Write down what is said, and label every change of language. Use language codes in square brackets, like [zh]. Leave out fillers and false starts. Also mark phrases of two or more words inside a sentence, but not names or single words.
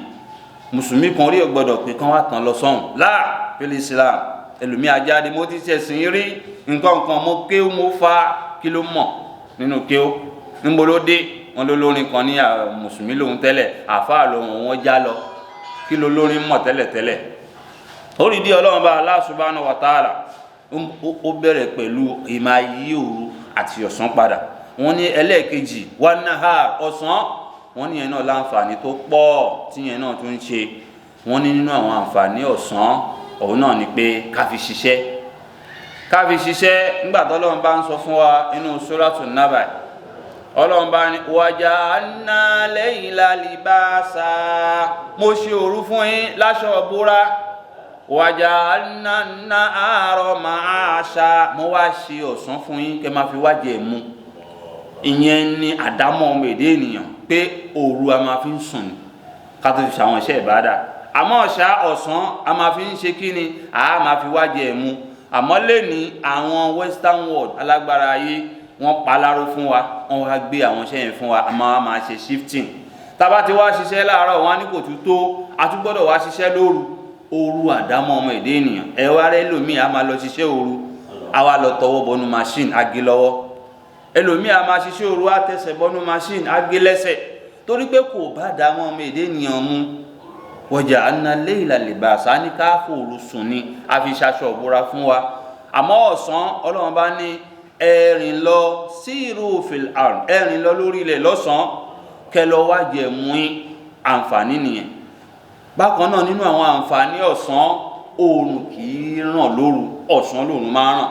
[yo] mùsùlùmí kan orí ẹ̀ gbọ́dọ̀ pé kán wá tán lọ sọ́hùn láà pẹ̀lú ìsìláàmù ẹlòmíì ajáde mo ti ṣẹ̀sìn rí nǹkan mo kéwú mo fa kí ló mọ̀ nínú kéwú níbo ló dé wọn ló lórin kan ní mùsùlùmí lòun tẹ́lẹ̀ àfáà lòun wọn já lọ kí ló lórin mọ̀ tẹ́lẹ̀tẹ́lẹ̀. orí di Ọlọ́run bá [ar] الله سبحانه وتعالى [yo] ó bẹ̀rẹ̀ pẹ̀lú ìmá yí òru àti ọ̀sán padà. wọ́n ní ẹlẹ́ẹ̀kejì [ar] والنهار [yo] ọ̀sán wọ́n ní yẹn náà láǹfààní tó pọ̀ tí yẹn náà tún ń ṣe. wọ́n ní nínú àwọn àǹfààní ọ̀sán òun náà ni pé ká fi ṣiṣẹ́ nígbà tó Ọlọ́run bá ń sọ fún wa nínú Suratul Naba. Ọlọ́run bá ní [ar] وجعلنا الليل لباسا [yo] mo ṣe òru fún yín láṣọ ìbora [ar] وجعلنا النهار معاشا [yo] mo wá ṣe ọ̀sán fún yín kẹ́ máa fi wá jẹ mu. ìyẹn ni àdámọ́ ọmọ èdè ènìyàn pé òru a máa fi ń sùn ká tó fi ṣàwọn iṣẹ́ ìbádà àmọ́ ọ̀sán a máa fi ń ṣe kí ni a máa fi wá jẹ mu. àmọ́ lè ní àwọn [en] western world [yo] alágbára ayé wọ́n paláró fún wa wọ́n wá gbé àwọn iṣẹ́ yẹn fún wa a máa ṣe shifting. tábà ti wá ṣiṣẹ́ láàárọ̀ wọn á ní kò tún tó a tún gbọ́dọ̀ wá ṣiṣẹ́ òru àdámọ́ ọmọ èdè ènìyàn ẹ wá rẹ ẹlòmíì a máa lọ ṣiṣẹ́ òru a wá lọ tọwọ́ bọnú machine agé lọ́wọ́ ẹlòmíì a máa ṣiṣẹ́ òru a tẹsẹ̀ bọnú machine agé lẹ́sẹ̀ torí pé kò bá dámọ́ ọmọ èdè ènìyàn mu. [ar] وجعلنا الليل لباسا [yo] ní ká fòru sùn ni a fi ṣaṣọ ìbora fún wa. àmọ́ ọ̀sán Ọlọ́run bá ní ẹ̀rìn lọ [ar] سيروا في الأرض [yo] ẹ̀rìn lọ lórí ilẹ̀ lọ́sàn-án kẹ́ lọ wá jẹ mú àǹfààní nìyẹn. bákan náà nínú àwọn àǹfààní ọ̀sán oòrùn kì í ràn lóru ọ̀sán lòrùn máa ràn.